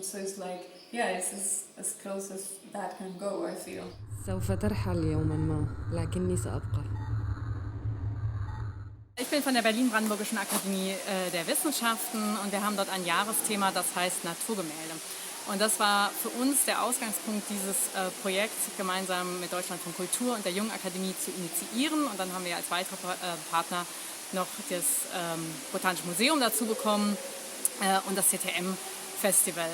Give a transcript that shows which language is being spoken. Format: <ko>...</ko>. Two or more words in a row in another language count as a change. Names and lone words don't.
<en>So it's like, yeah, it's as close as that can go, I feel.</en> <ar>سوف ترحل يوما ما لكني سأبقى.</ar> <de>Ich bin von der Berlin-Brandenburgischen Akademie der Wissenschaften und wir haben dort ein Jahresthema, das heißt Naturgemälde. Und das war für uns der Ausgangspunkt dieses Projekts, gemeinsam mit Deutschlandfunk Kultur und der Jungen Akademie zu initiieren. Und dann haben wir als weitere Partner noch das Botanische Museum dazu bekommen und das CTM Festival.</de>